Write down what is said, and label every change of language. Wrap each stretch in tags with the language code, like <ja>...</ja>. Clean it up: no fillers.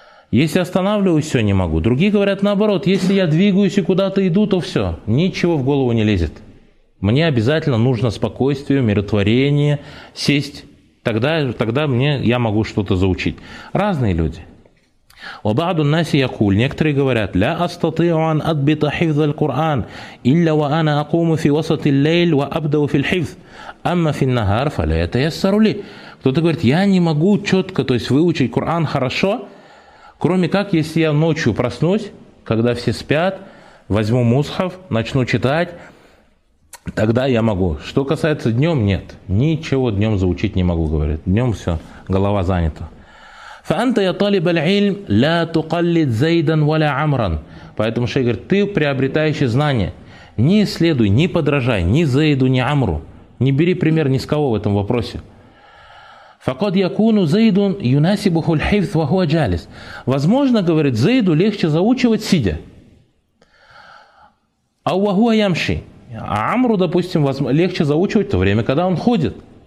<ru>Если останавливаюсь, все, не могу. Другие говорят наоборот, если я двигаюсь и куда-то иду, то все, ничего в голову не лезет. Мне обязательно нужно спокойствие, умиротворение, сесть. Тогда мне, я могу что-то заучить. Разные люди.</ru> <ar>وَبَعْضُ النَّاسِ يَقُولُ.</ar> <ru>Некоторые говорят,</ru> <ar>لَا أَسْتَطِيعُ أَنْ أَدْبِطَ حِفْظَ الْقُرْآنِ إِلَّا وَأَنَا أَقُومُ فِي وَسَطِ اللَّيْلِ وَأَبْدَأُ فِي الْحِفْظِ أَمَّا فِي النَّهَارِ فَلَا يَتَيَسَّرُ لِي.</ar> <ru>Кто-то говорит, я не могу четко, то есть выучить Коран хорошо, кроме как, если я ночью проснусь, когда все спят, возьму мусхав, начну читать, тогда я могу. Что касается днем, нет, ничего днем заучить не могу, говорит. Днем все, голова занята.</ru> <ar>فأنت يا طالب العلم لا تقلد زيدا ولا عمرا.</ar> <ru>Поэтому шейх говорит, ты приобретающий знания, не следуй, не подражай ни Зейду, ни Амру. Не бери пример ни с кого в этом вопросе.</ru> <ar>فقد يكون زيد يناسبه الحفظ وهو جالس.</ar> <ru>Возможно, говорит, Зейду легче заучивать сидя. А</ru> <ar>وهو يمشي.</ar> <ru>А Амру, допустим, легче заучивать в то время, когда он ходит.</ru>